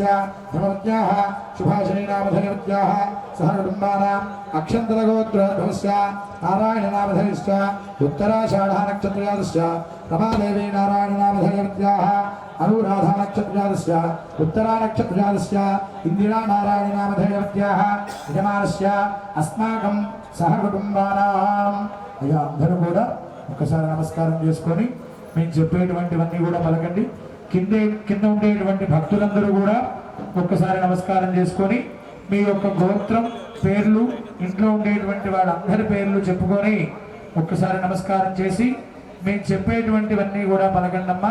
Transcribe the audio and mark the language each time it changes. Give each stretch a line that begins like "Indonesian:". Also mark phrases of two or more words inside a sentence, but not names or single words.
Sanskrit: धर्मपत्न्याः सुभाषिणीनामधेयवत्याः सहकुटुम्बानां अक्षन्तरगोत्रोद्भवस्य नारायणनामधेयस्य उत्तराषाढनक्षत्रजातस्य रमादेवी नारायणनामधेयवत्याः अनुराधानक्षत्रजातस्य उत्तरानक्षत्रजातस्य इंदिरानारायणनामधेयवत्याः यजमानस्य अस्माकं सहकुटुंबानाम्
Telugu: అయ్యా అందరూ కూడా ఒకసారి నమస్కారం చేసుకొని మేము చెప్పేటువంటివన్నీ కూడా పలకండి. కింద ఉండేటువంటి భక్తులందరూ కూడా ఒక్కసారి నమస్కారం చేసుకొని మీ యొక్క గోత్రం పేర్లు ఇంట్లో ఉండేటువంటి వాళ్ళందరి పేర్లు చెప్పుకొని ఒక్కసారి నమస్కారం చేసి మేము చెప్పేటువంటివన్నీ కూడా పలకండమ్మా.